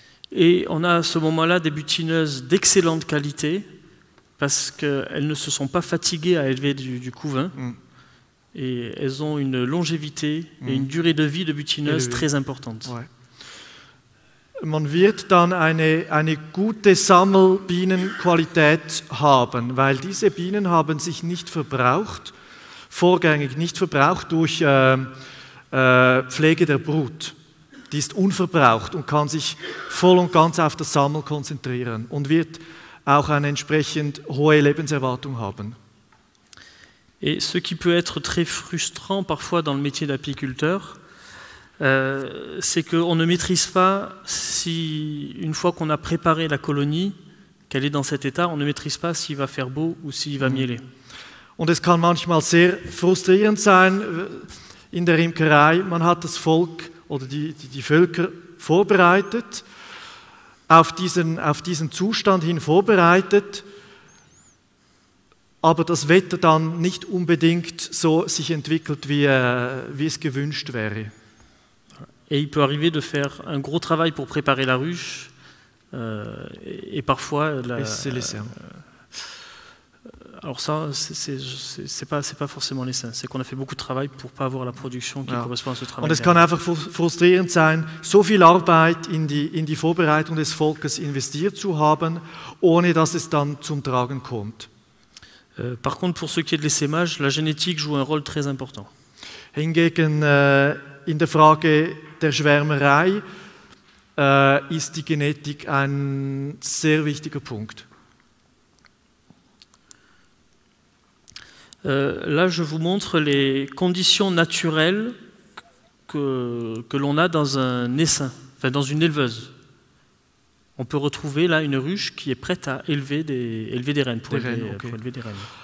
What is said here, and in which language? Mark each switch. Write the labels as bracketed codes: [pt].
[fr] Et on a à ce moment-là des butineuses d'excellente qualité parce qu'elles ne se sont pas fatiguées à élever du couvain et elles ont une longévité et une durée de vie de butineuse très importante. Ouais. [de] Man wird dann eine gute Sammelbienenqualität haben, weil diese Bienen haben sich nicht verbraucht, vorgängig nicht verbraucht durch Pflege der Brut. Die ist unverbraucht und kann sich voll und ganz auf das Sammeln konzentrieren und wird auch eine entsprechend hohe Lebenserwartung haben. [fr] Et ce qui peut être très frustrant parfois dans le métier d'apiculteur, c'est qu'on ne maîtrise pas si, une fois qu'on a préparé la colonie, qu'elle est dans cet état, on ne maîtrise pas s'il va faire beau ou s'il va mieler. [de] Und es kann manchmal sehr frustrierend sein in der Imkerei. Man hat das Volk oder die Völker vorbereitet, auf diesen Zustand hin vorbereitet, aber das Wetter dann nicht unbedingt so sich entwickelt, wie es gewünscht wäre. [fr] Et il peut arriver de faire un gros travail pour préparer la ruche, et parfois... alors ça, c'est pas forcément l'essence, c'est qu'on a fait beaucoup de travail pour pas avoir la production qui correspond à ce travail. [de] Und es kann einfach frustrierend sein, so viel Arbeit in die Vorbereitung des Volkes investiert zu haben, ohne dass es dann zum Tragen kommt. [fr] Par contre, pour ce qui est de l'essaimage, la génétique joue un rôle très important. [de] Hingegen in der Frage der Schwärmerei ist die Genetik ein sehr wichtiger Punkt. [fr] Là, je vous montre les conditions naturelles que l'on a dans un essaim, enfin dans une éleveuse. On peut retrouver là une ruche qui est prête à élever des reines, pour élever des reines.